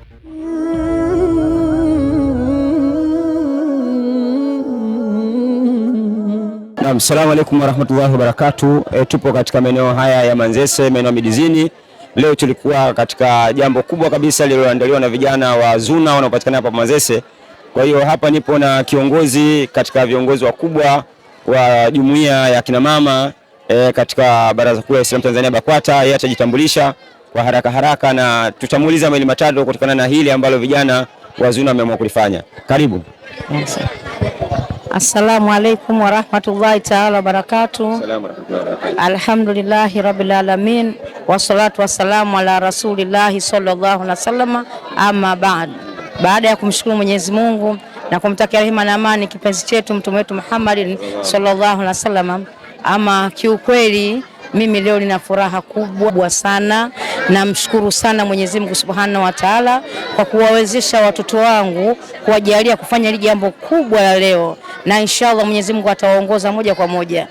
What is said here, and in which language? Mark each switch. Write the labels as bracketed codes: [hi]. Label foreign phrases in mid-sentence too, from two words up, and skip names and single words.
[ar] السلام عليكم ورحمة الله وبركاته. [sw] Tupo katika maeneo haya ya Manzese, maeneo Midizini. Leo tulikuwa katika jambo kubwa kabisa lililoandaliwa na vijana wa Zuna wanaopatikana hapa Manzese. Kwa hiyo hapa nipo na kiongozi katika viongozi wakubwa wa jumuiya ya kina mama katika Baraza Kuu la Islam Tanzania BAKWATA. Yeye atajitambulisha kwa haraka na tutamuuliza mawili matatu kutokana na hili ambalo vijana wa Zuna wameamua kulifanya. Karibu. [ar] السلام عليكم ورحمة الله تعالى وبركاته. الحمد لله رب العالمين والصلاة والسلام على رسول الله صلى الله عليه وسلم. أما بعد. [sw] Baada ya kumshukuru Mwenyezi Mungu na kumtakia rehema na amani kipenzi chetu mtume wetu Muhammad [ar] صلى الله عليه وسلم, [sw] ama kiukweli mimi leo nina furaha kubwa sana. Namshukuru sana Mwenyezi Mungu [ar] سبحانه وتعالى [sw] kwa kuwawezesha watoto wangu, kuwajalia kufanya hili jambo kubwa la leo, na inshallah Mwenyezi Mungu atawaongoza moja kwa moja.